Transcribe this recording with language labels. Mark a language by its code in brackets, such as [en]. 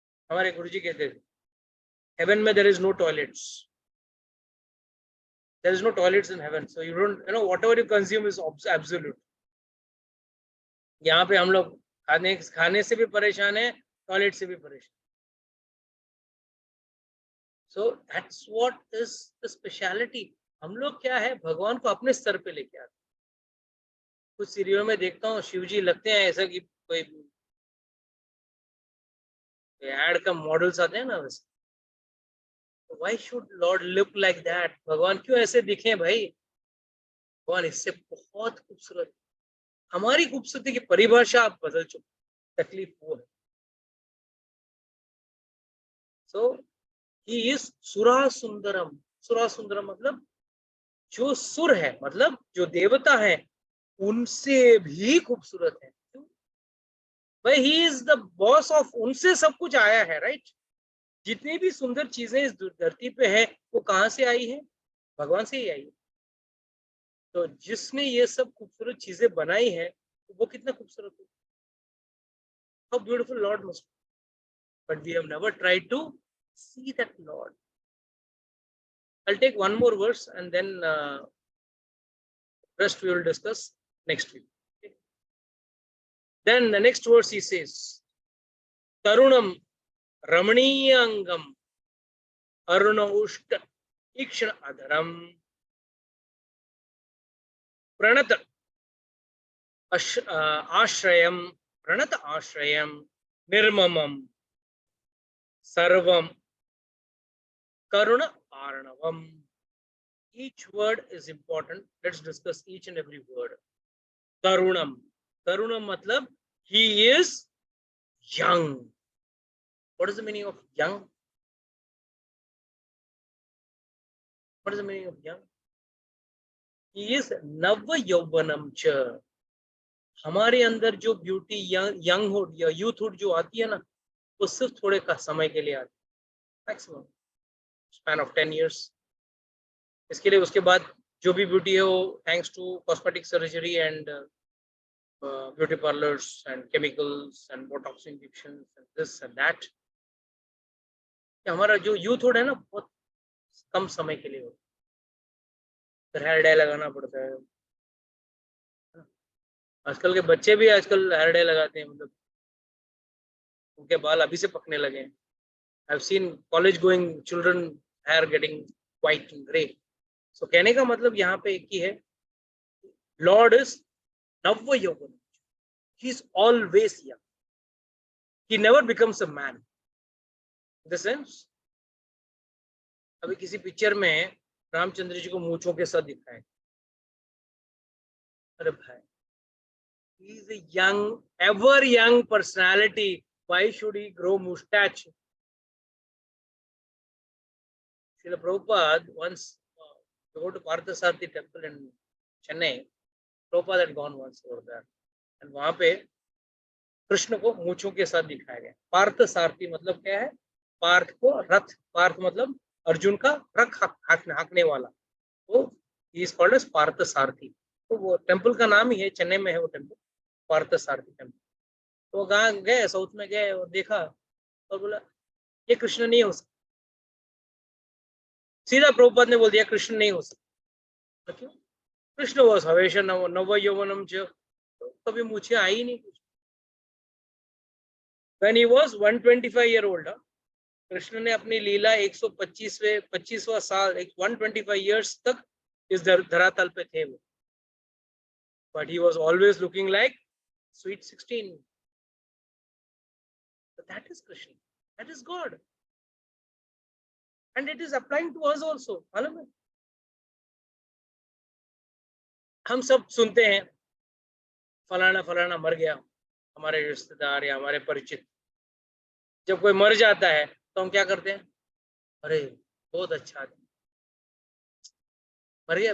[hi] हमारे गुरुजी कहते थे, हेवन में [en] There is no toilets, there is no toilets in heaven, so you don't whatever you consume is absolute. [hi] यहाँ पे हम लोग खाने से भी परेशान है, टॉयलेट से भी परेशान। [en] So that's what is the speciality. [hi] हम लोग क्या है, भगवान को अपने स्तर पे लेके आते हैं. कुछ सीरियल में देखता हूँ शिव जी लगते हैं ऐसा कि कोई एड का मॉडल्स आते हैं ना वैसे. [en] Why should Lord look like that? [hi] भगवान क्यों ऐसे दिखे भाई? भगवान इससे बहुत खूबसूरत. हमारी खूबसूरती की परिभाषा आप बदल चुके. तकलीफ वो है. [en] So he is [sa] सुरा सुंदरम. [hi] सुरा सुंदरम मतलब जो सुर है, मतलब जो देवता है उनसे भी खूबसूरत है. क्यों भाई? [en] he is the boss of, [hi] उनसे सब कुछ आया है, राइट? जितनी भी सुंदर चीजें इस धरती पे है वो कहाँ से आई है? भगवान से ही आई है. तो जिसने ये सब खूबसूरत चीजें बनाई है वो कितना खूबसूरत है. [en] How beautiful lord must. But we have never tried to see that lord. I'll take one more verse and then rest we will discuss next week. Okay? Then the next verse he says, [sa] Tarunam Ramaniyangam Aruna Ushta Ikshana Adaram Pranata Ashrayam Pranata Ashrayam Nirmamam Sarvam Karuna Arnavam. [en] Each word is important. Let's discuss each and every word. Tarunam. Tarunam matlab he is young. What is the meaning of young? What is the meaning of young? He is [sa] Nava Yauvanam cha. [hi] हमारे अंदर जो beauty यंगहुड या यूथहुड जो आती है ना, वो सिर्फ थोड़े का समय के लिए आती है. [en] Maximum span of 10 years. [hi] इसके लिए उसके बाद जो भी ब्यूटी है वो [en] Thanks to cosmetic surgery and beauty parlours and chemicals and botox injections and this and that. [hi] हमारा जो यूथहुड है ना बहुत कम समय के लिए हो. फिर हेयर डे लगाना पड़ता है. आजकल के बच्चे भी आजकल हेयर डे लगाते हैं, मतलब उनके बाल अभी से पकने लगे हैं. [en] I have seen college going children hair getting white and grey. [hi] सो कहने का मतलब यहाँ पे एक ही है, [en] lord is [hi] नव यौवन. [en] He is always young. He never becomes a man. In the sense, [hi] अभी किसी पिक्चर में रामचंद्र जी को मूंछों के साथ दिखाए. अरे भाई, [en] he is a young, ever young personality. Why should he grow mustache? Srila Prabhupada once go to Parthasarathi temple in Chennai. Prabhupada had gone once over there, and [hi] वहाँ पे कृष्ण को मूंछों के साथ दिखाया गया. पार्थसारथी मतलब क्या है? पार्थ को रथ, पार्थ मतलब अर्जुन का रथ हाँकने वाला. [en] तो he is called as Parthasarathy. [hi] तो वो टेम्पल का नाम ही है, चेन्नई में है वो टेम्पल, पार्थसारथी टेम्पल. तो वहाँ गए, साउथ में गए और देखा और बोला ये कृष्ण नहीं हो सकता. सीधा प्रभुपाद ने बोल दिया कृष्ण नहीं हो सकता. क्यों? कृष्ण वॉज हवेश नव यौवनम च. कभी मुझे आई नहीं कुछ. [en] When he was 125 year old, [hi] Krishna ने अपनी लीला 125वां साल 125 years तक इस धरातल पे थे वो. [en] But he was always looking like sweet 16. But that is Krishna. That is God. And it is applying to us also. [hi] मालूम है? हम सब सुनते हैं फलाना फलाना मर गया, हमारे रिश्तेदार या हमारे परिचित. जब कोई मर जाता है तो हम क्या करते हैं? अरे बहुत अच्छा आदमी मर गया.